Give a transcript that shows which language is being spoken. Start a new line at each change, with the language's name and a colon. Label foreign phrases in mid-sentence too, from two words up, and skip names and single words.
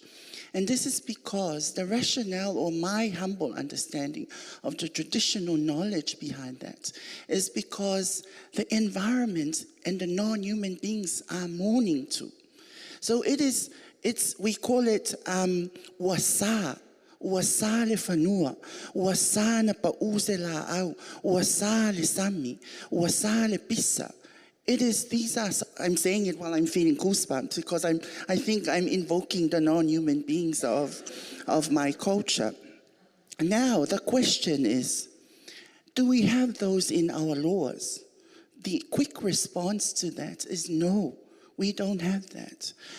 English: And this is because the rationale, or my humble understanding of the traditional knowledge behind that, is because the environment and the non-human beings are mourning too. So we call it wasa.
Samoan: Wasa le fanua, wasa na pause la au, wasa le sami, wasa le pisa.
English: I'm saying it while I'm feeling goosebumps because I think I'm invoking the non-human beings of my culture. Now, the question is, do we have those in our laws? The quick response to that is no, we don't have that.